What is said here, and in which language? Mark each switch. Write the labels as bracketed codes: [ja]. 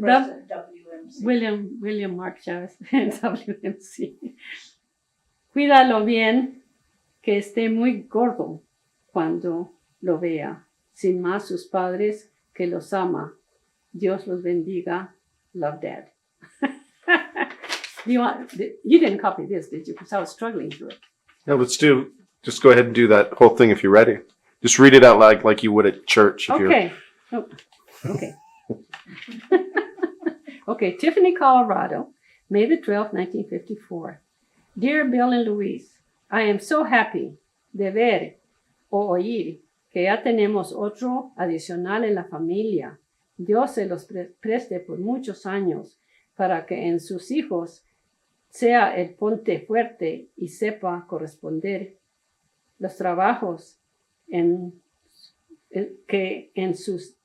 [en] WMC. William Mark Chavez, WMC. [es] Cuídalo bien, que esté muy gordo cuando lo vea. Sin más, sus padres, que los ama. Dios los bendiga. [en] Love, Dad. You didn't copy this, did you? Because I was struggling through it. No, just go ahead and do that whole thing if you're ready. Just read it out loud like you would at church. Okay. Okay, Tiffany, Colorado, May the 12th, 1954. Dear Bill and Louise, I am so happy [es] de ver o oír que ya tenemos otro adicional en la familia. Dios se los preste por muchos años para que en sus hijos sea el ponte fuerte y sepa corresponder los trabajos que en sus